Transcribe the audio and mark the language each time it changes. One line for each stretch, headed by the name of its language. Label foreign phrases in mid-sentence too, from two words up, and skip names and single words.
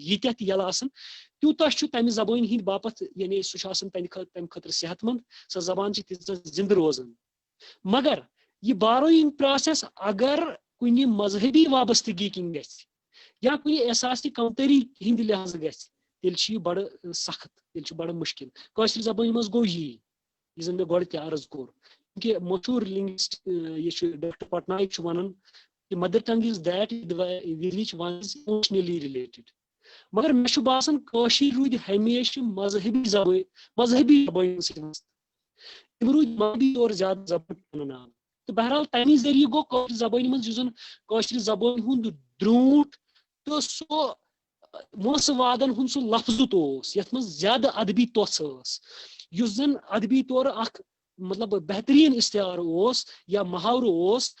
Kashmiri: ییٖتیاہ تہِ یلہٕ آسان تیوٗتاہ چھُ تمہِ زبٲنۍ ہٕنٛدۍ باپتھ یعنی سُہ چھُ آسان تمہِ خٲطرٕ صحت منٛد سۄ زبان چھِ تیٖژاہ زِنٛدٕ روزان مگر یہِ
English: borrowing process
Kashmiri: اگر کُنہِ مذہبی وابستگی کِنۍ گژھِ یا کُنہِ احساسی کمتری ہٕنٛدِ لحاظہٕ گژھِ تیٚلہِ چھُ یہِ بڑٕ سخت تیٚلہِ چھُ بڑٕ مُشکِل کٲشرِ زبٲنۍ منٛز گوٚو یی یُس زن مےٚ گۄڈٕ تہِ عرض کوٚر کہِ مشہوٗر لِنگوِسٹ یہِ چھُ ڈاکٹر پٹنایک چھُ ونان کہِ
English: mother tongue is that which one is emotionally related
Kashmiri: مگر مےٚ چھُ باسان کٲشِر روٗدۍ ہمیشہِ مذہبی زبٲنۍ سۭتۍ تِم روٗدۍ مذہبی طور زیادٕ زبان پنناوان تہٕ بہرحال تمہِ ذٔریعہٕ گوٚو کٲشِر زبٲنۍ منٛز یُس زن کٲشِر زبٲنۍ ہُنٛد درٛوٗنٛٹھ تہٕ سُہ وٲنٛسہٕ وادن ہُنٛد سُہ لفظُت اوس یتھ منٛز زیادٕ ادبی توٚژھ ٲس یُس زن ادبی طور اکھ مطلب بہتریٖن اِستعارٕ اوس یا محاورٕ اوس